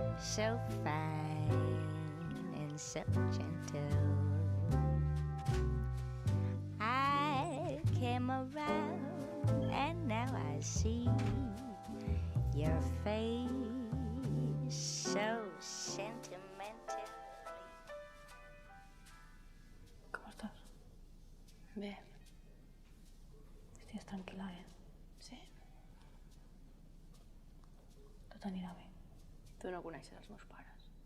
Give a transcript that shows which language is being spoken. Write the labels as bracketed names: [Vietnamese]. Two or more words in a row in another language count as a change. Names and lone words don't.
[English] so fine and so gentle. I came around and now I see your face so sentimental. [Catalan] Com estàs? Bé. Estigues tranquil·la, Sí. Tot anirà bé. Tu no coneixes els meus pares.